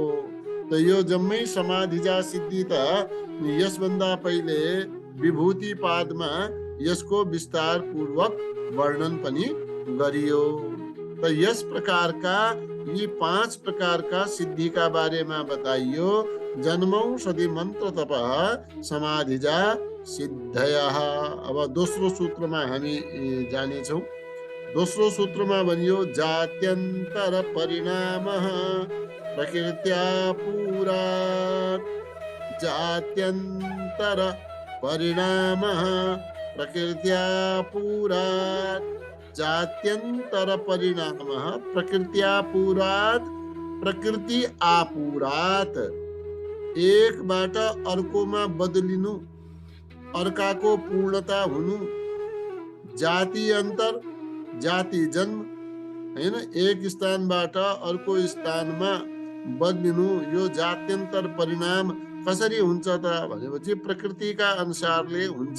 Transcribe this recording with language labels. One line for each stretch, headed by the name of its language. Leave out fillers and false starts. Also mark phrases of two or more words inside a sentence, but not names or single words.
Nepali: त यो जम्मै समाधिजा सिद्धि त यसभन्दा पहिले विभूति पादमा यसको विस्तार पूर्वक वर्णन पनि गरियो। त यस प्रकारका यी 5 प्रकारका सिद्धिका बारेमा बताइयो।
Sanskrit: जन्मौषधि मन्त्र तपः समाधिजा सिद्धयः।
Nepali: अब दोस्रो सूत्रमा हामी जानेछौँ। दोस्रो सूत्रमा भनियो
Sanskrit: जात्यन्तर परिणामः प्रकृत्या पुरात्। जात्यन्तर परिणामः प्रकृत्या पुरात्। जात्यन्तर परिणामः प्रकृत्या पुरात्। प्रकृति आपुरात्।
Nepali: एकबाट अर्कोमा बदलिनु, अर्काको पूर्णता हुनु। जाति अन्तर, जाति जन्म, हैन, एक स्थानबाट अर्को स्थानमा बदलिनु, यो जात्यन्तर परिणाम कसरी हुन्छ त भनेपछि प्रकृतिका अनुसारले हुन्छ।